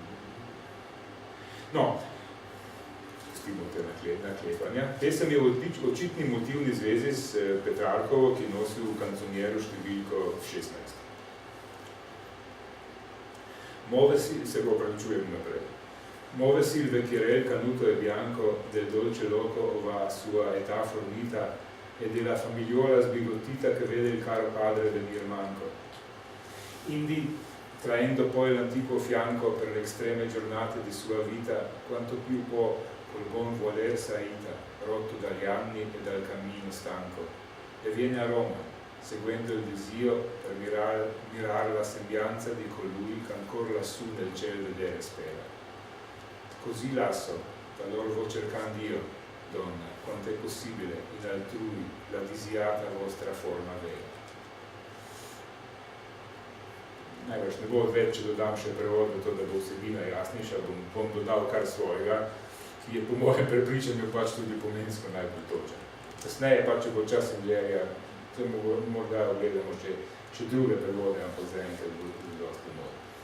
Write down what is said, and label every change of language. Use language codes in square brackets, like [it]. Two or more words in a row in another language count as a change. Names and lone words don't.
[sl] No, spustimo te naklepanja. Pesem je očitni motivni zvezi s Petrarkovo, ki nosi v kanconjeru številko 16. Se ga opravičujem naprej. [it] Move silve Kirel canuto e bianco del dolce loco ova sua età fornita e della famigliola sbigottita che vede il caro padre venir manco. Indi, traendo poi l'antico fianco per le extreme giornate di sua vita, quanto più può col buon voler saita, rotto dagli anni e dal cammino stanco, e viene a Roma, seguendo il desio per mirare la sembianza di colui che ancora lassù nel cielo vedere spera. Così lasso, talor vo cercando io, donna, quanto è possibile in altrui la disiata vostra forma vera. [sl] Najbrž ne bo odveč, če dodam še prevod, to, da bo vsebina jasnejša, bom dodal kar svojega, ki je po mojem prepričanju pač tudi pomensko najbolj točen. Kasneje pa, če bo čas in želja, to morda ogledamo še druge prevode, ampak zaenkrat bo tudi dosti moj.